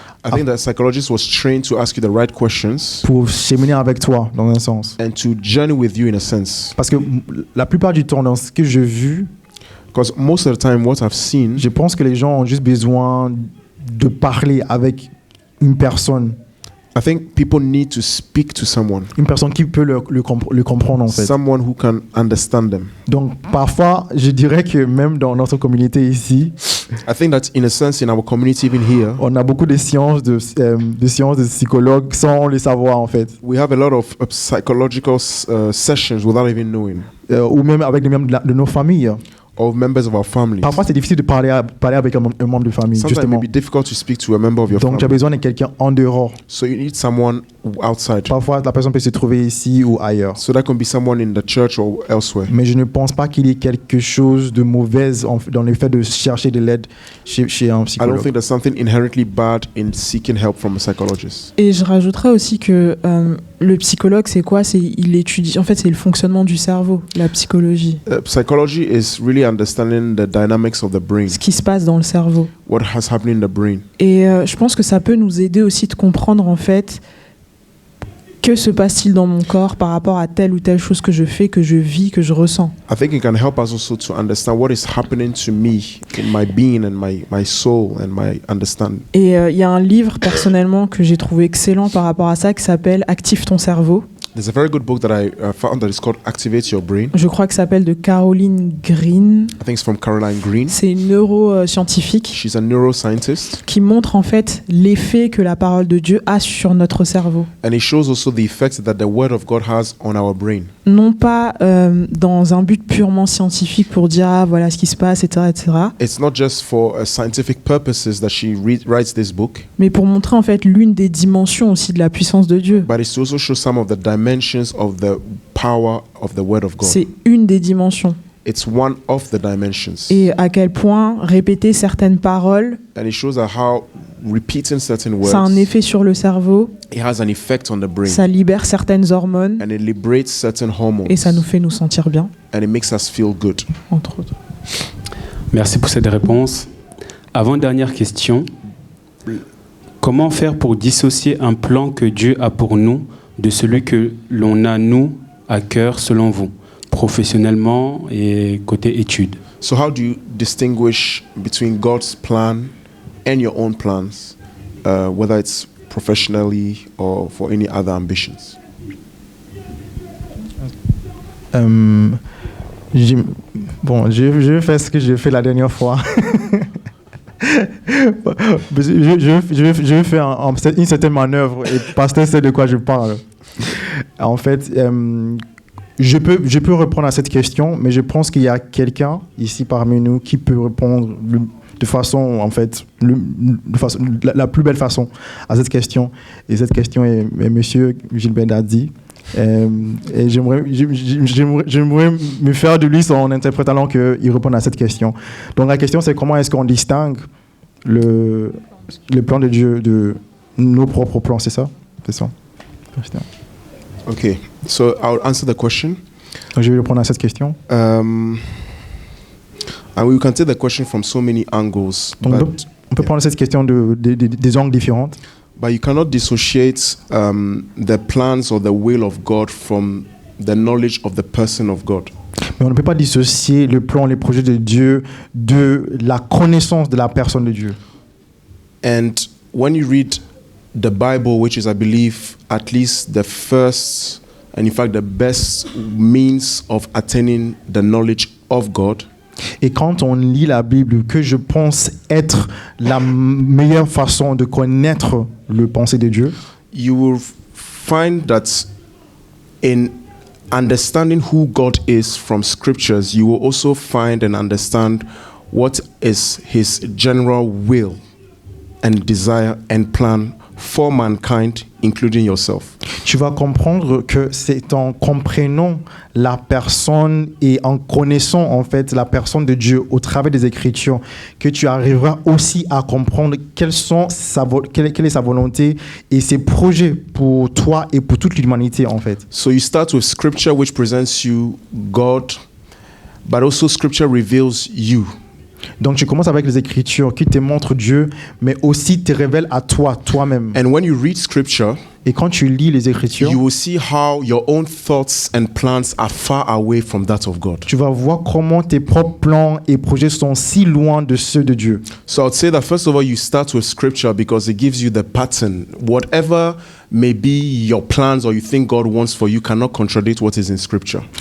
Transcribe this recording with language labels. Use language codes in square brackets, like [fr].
[en] I think that psychologist was trained to ask you the right questions [fr] pour cheminer avec toi, dans un sens. [en] and to journey with you in a sense. [fr] Parce que la plupart du temps, dans ce que j'ai vu, [en] Because most of the time, what I've seen, [fr] je pense que les gens ont juste besoin de parler avec une personne [en] I think people need to speak to someone, [fr] qui peut le comprendre en fait. [en] someone who can understand them. [fr] Donc parfois, je dirais que même dans notre communauté ici, [en] I think that in a sense, in our community, even here, [fr] on a beaucoup de séances de psychologues sans le savoir en fait. [en] we have a lot of psychological sessions without even knowing, [fr] Ou même avec les membres de nos familles. [en] of members of our families. [fr] Parfois, c'est difficile de parler avec un membre de famille, [en] Sometimes it may [fr] justement. [en] be difficult to speak to a member of your [fr] Donc, tu as [en] family. [fr] besoin de quelqu'un en dehors. [en] So you need someone outside. [fr] Parfois, la personne peut se trouver ici ou ailleurs. [en] So that can be someone in the church or elsewhere. [fr] Mais je ne pense pas qu'il y ait quelque chose de mauvais dans le fait de chercher de l'aide chez un [en] I don't [fr] psychologue. [en] think there's something inherently bad in seeking help from a psychologist. [fr] Et je rajouterais aussi que le psychologue, c'est quoi? Il étudie. En fait, c'est le fonctionnement du cerveau, la psychologie. [en] Psychology is really understanding the dynamics of the brain, [fr] Ce qui se passe dans le cerveau. [en] what has happened in the brain. [fr] Et je pense que ça peut nous aider aussi de comprendre, en fait, que se passe-t-il dans mon corps par rapport à telle ou telle chose que je fais, que je vis, que je ressens. [en] I think it can help us also to understand what is happening to me in my being and my soul and my understanding. [fr] Et il y a un livre, personnellement, que j'ai trouvé excellent par rapport à ça, qui s'appelle « Active ton cerveau ». [en] There's a very good book that I found that is called Activate Your Brain. [fr] Je crois que ça s'appelle de Caroline Green. [en] I think it's from Caroline Green. [fr] C'est une neuroscientifique [en] She's a neuroscientist, [fr] qui montre en fait l'effet que la parole de Dieu a sur notre cerveau. [en] and it shows also the effect that the Word of God has on our brain. [fr] Non pas dans un but purement scientifique pour dire ah, voilà ce qui se passe, etc., etc., [en] It's not just for scientific purposes that she writes this book, [fr] mais pour montrer en fait l'une des dimensions aussi de la puissance de Dieu. [en] but it's to also show some of the dimensions of the power of the Word of God. [fr] C'est une des dimensions. [en] It's one of the dimensions. [fr] Et à quel point répéter certaines paroles [en] And it shows how repeating certain words, [fr] ça a un effet sur le cerveau, [en] it has an effect on the brain, [fr] ça libère certaines hormones [en] and it liberates certain hormones, [fr] et ça nous fait nous sentir bien, [en] and it makes us feel good. [fr] entre autres. Merci pour cette réponse. Avant-dernière question. Comment faire pour dissocier un plan que Dieu a pour nous de celui que l'on a, nous, à cœur, selon vous, professionnellement et côté études? [en] So how do you distinguish between God's plan and your own plans, whether it's professionally or for any other ambitions? [fr] Je vais faire ce que j'ai fait la dernière fois. je vais faire une certaine manœuvre et pasteur sait de quoi je parle. En fait, je peux répondre à cette question, mais je pense qu'il y a quelqu'un ici parmi nous qui peut répondre de façon, en fait, la plus belle façon à cette question. Et cette question est Monsieur Gilbert Dadi. Et j'aimerais me faire de lui son interprète alors qu'il réponde à cette question. Donc la question c'est comment est-ce qu'on distingue le plan de Dieu de nos propres plans, c'est ça? C'est ça. [en] Okay, so I'll answer the question. [fr] Donc je vais répondre à cette question. [en] And we can take the question from so many angles. [fr] Donc on peut prendre cette question des angles différents. [en] But you cannot dissociate the plans or the will of God from the knowledge of the person of God. [fr] Mais on ne peut pas dissocier le plan, les projets de Dieu de la connaissance de la personne de Dieu. [en] And when you read the Bible, which is, I believe, at least the first and in fact the best means of attaining the knowledge of God, [fr] et quand on lit la Bible, que je pense être la meilleure façon de connaître le pensée de Dieu, [en] you will find that in understanding who God is from scriptures, you will also find and understand what is his general will and desire and plan for mankind, including yourself. [fr] Tu vas comprendre que c'est en comprenant la personne et en connaissant en fait la personne de Dieu au travers des Écritures que tu arriveras aussi à comprendre quelle est sa volonté et ses projets pour toi et pour toute l'humanité en fait. [en] So you start with scripture which presents you God, but also scripture reveals you. [fr] Donc tu commences avec les Écritures qui te montrent Dieu, mais aussi te révèlent à toi-même. [en] And when you read scripture, [fr] et quand tu lis les Écritures, [en] you will see how your own thoughts and plans are far away from that of God. [fr] Tu vas voir comment tes propres plans et projets sont si loin de ceux de Dieu. [en] So I'd say that first of all, you start with scripture because it gives you the pattern. Whatever may be your plans or you think God wants for you cannot contradict what is in scripture.